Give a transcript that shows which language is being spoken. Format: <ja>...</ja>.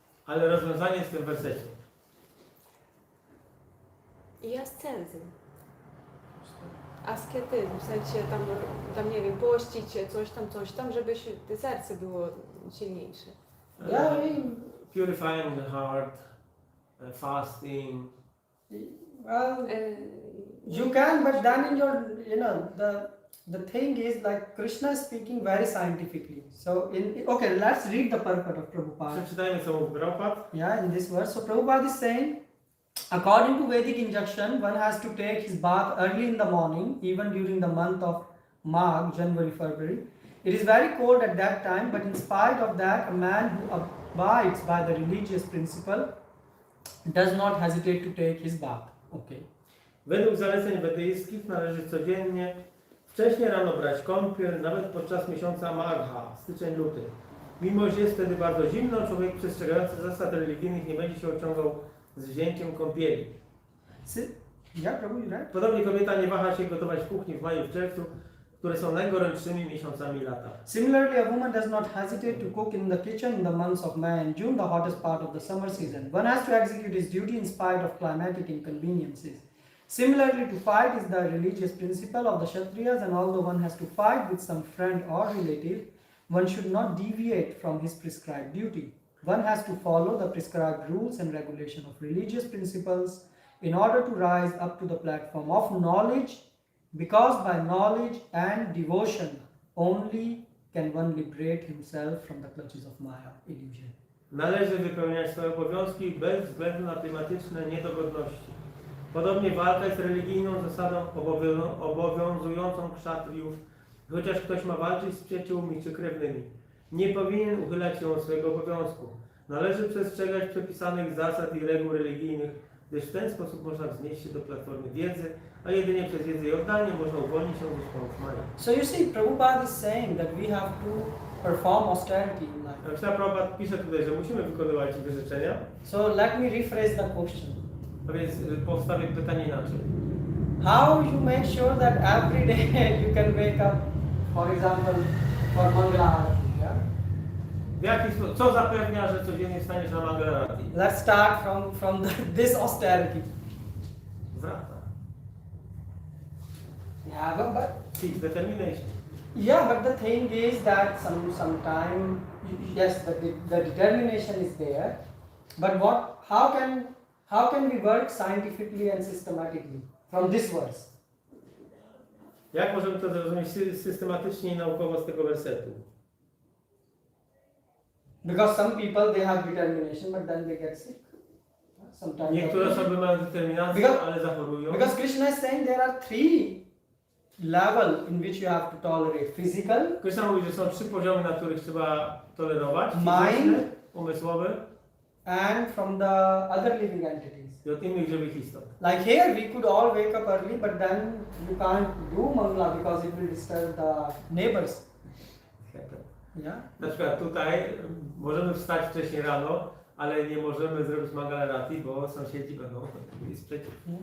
<pl>Ale rozwiązanie jest w tym wersecie. I ascetyzm. Asketyzm, w sensie tam nie wiem, pościć się, coś tam, żeby te serce było silniejsze.</pl> <en>Yeah, Purifying the heart, fasting. well, you can, but then in your, the thing is like Krishna is speaking very scientifically. So, okay, let's read the purport of Prabhupada.</en> <pl>Przeczytajmy, co mówi Prabhupada.</pl> <en>Yeah, in this verse. So Prabhupada is saying, according to Vedic injunction, one has to take his bath early in the morning, even during the month of Magh, January, February. It is very cold at that time, but in spite of that, a man who abides by the religious principle does not hesitate to take his bath. Okay.</en> <pl>Według zaleceń wedyjskich należy codziennie wcześnie rano brać kąpiel, nawet podczas miesiąca Magha, styczeń-luty. Mimo że jest wtedy bardzo zimno, człowiek przestrzegający zasad religijnych nie będzie się ociągał z wzięciem kąpieli.</pl> <en>Yeah, Prabhu, you right?</en> <pl>Podobnie kobieta nie waha się gotować w kuchni w maju i w czerwcu, które są najgorętszymi miesiącami lata.</pl> <en>Similarly, a woman does not hesitate to cook in the kitchen in the months of May and June, the hottest part of the summer season. One has to execute his duty in spite of climatic inconveniences. Similarly, to fight is the religious principle of the Kshatriyas, and although one has to fight with some friend or relative, one should not deviate from his prescribed duty. One has to follow the prescribed rules and regulation of religious principles in order to rise up to the platform of knowledge, because by knowledge and devotion only can one liberate himself from the clutches of Maya, illusion.</en> <pl>Należy wypełniać swoje obowiązki bez względu na klimatyczne niedogodności. Podobnie walka jest religijną zasadą obowiązującą kszatriów. Chociaż ktoś ma walczyć z przyjaciółmi czy krewnymi, nie powinien uchylać się od swojego obowiązku. Należy przestrzegać przepisanych zasad i reguł religijnych, gdyż w ten sposób można wznieść się do platformy wiedzy, a jedynie przez wiedzę i oddanie można uwolnić się ze szponów Maja.</pl> <en>So you see, Prabhupada is saying that we have to perform austerity in life.</en> <pl>Prabhupada pisze tutaj, że musimy wykonywać wyrzeczenia.</pl> <en>So let me rephrase the question.</en> <pl>A więc postawię pytanie inaczej.</pl> <en>How you make sure that every day you can wake up, for example, for Mangala Arati, yeah?</en> <pl>W jaki sposób, co zapewnia, że codziennie wstaniesz na Mangala Arati?</pl> <en>Let's start from this austerity. Wrata. Yeah, but Seek determination. yeah, but the thing is that sometime yes, the determination is there, but how can we work scientifically and systematically from this verse?</en> <pl>Jak możemy to zrozumieć systematycznie i naukowo z tego wersetu?</pl> <en>Because some people they have determination, but then they get sick. Sometimes.</en> <pl>Niektóre osoby mają determinację, ale zachorują.</pl> <en>Because Krishna is saying there are three levels in which you have to tolerate: physical,</en> <pl>Krishna mówi, że są 3 poziomy, na których trzeba tolerować.</pl> <en>Mind.</en> <pl>Fizyczny, umysłowy</pl> <en>and from the other living entities.</en> <pl>i od innych żywych istot.</pl> <en>Like here, we could all wake up early, but then you can't do mangala because it will disturb the neighbors. Yeah.</en> <pl>Na przykład tutaj możemy wstać wcześniej rano, ale nie możemy zrobić Mangala Arati, bo sąsiedzi będą mieli sprzeciw.</pl>